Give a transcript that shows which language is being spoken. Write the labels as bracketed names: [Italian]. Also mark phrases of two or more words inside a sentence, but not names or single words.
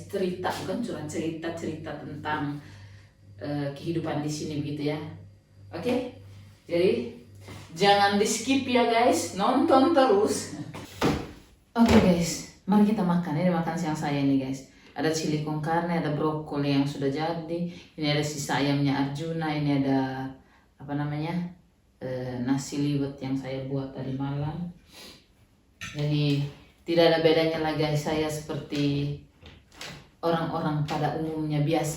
[Indonesian] Cerita, bukan curhat, cerita tentang kehidupan di sini begitu ya. Oke? Jadi jangan di skip ya guys, nonton terus. Oke guys, mari kita makan. Ini makan siang saya nih guys. Ada chili con carne, ada brokoli yang sudah jadi. Ini ada sisa ayamnya Arjuna. Ini ada apa namanya, nasi liwet yang saya buat tadi malam. Jadi tidak ada bedanya lagi guys, saya seperti orang-orang pada umumnya biasa.